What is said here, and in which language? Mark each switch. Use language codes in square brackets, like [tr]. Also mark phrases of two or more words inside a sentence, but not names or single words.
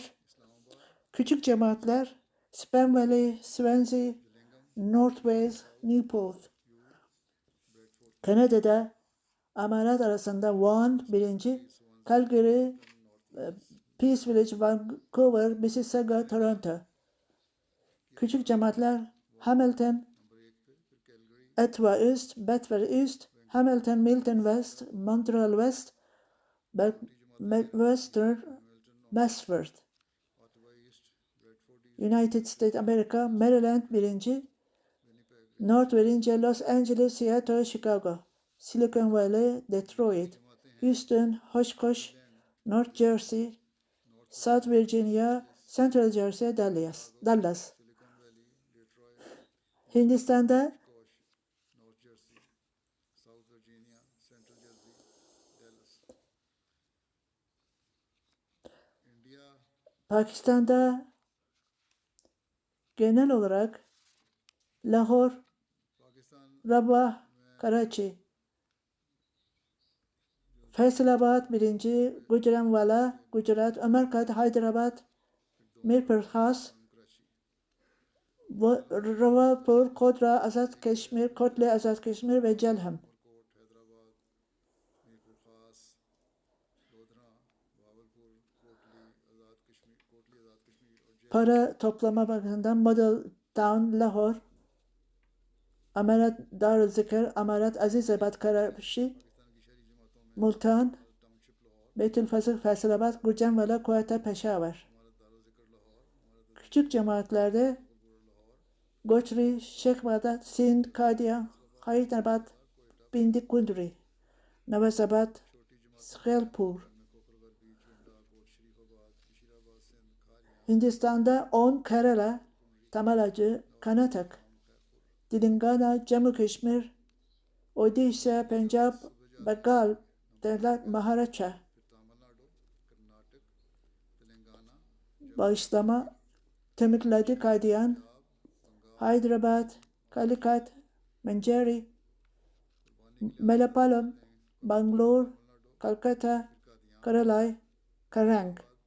[tr] Küçük cemaatler Spen Valley, Swansea, North Wales, Newport. Kanada'da amarat arasında Vaughan 1. Calgary, Peace Village, Vancouver, Mississauga, Toronto. Küçük cemaatler Hamilton, Ottawa East, Bedford East, Hamilton, Milton West, Montreal West, Western, Westford, United States America, Maryland 1. North Virginia, Los Angeles, Seattle, Chicago, Silicon Valley, Detroit, Houston, Oshkosh, North Jersey, South Virginia, Central Jersey, Dallas. Hindistan'da Pakistan'da genel olarak Lahore, Rabah, Karachi, Faisalabad 1. Gujranwala, Gujarat, Amarkad, Hyderabad, Mirpur Khas, Rawalpur, Kodra, Azad Kashmir, Kotle, Azad Kashmir ve Jalham. Para toplama bakımından Model Town, Lahore, Amarat Daruzikr, Amarat Azizabad, Karachi, Multan, Beytülfazıl, Faisalabad, Gujranwala, Quetta, Peshawar. Küçük cemaatlerde Gochri, Sheikh Bağdat, Sind, Kadian, Hyderabad, Bindi Kundri, Navazabad, Shelpur. Hindistan'da 10 Kerala, Tamil, Karnataka, Telangana, Jammu Kashmir, Odisha, Punjab, Bengal, Maharashtra. Bağışlama, Tamil, Kadian, Hyderabad, Calicut, Manjeri, Malappuram, Bangalore, Kolkata, Kerala, Karang.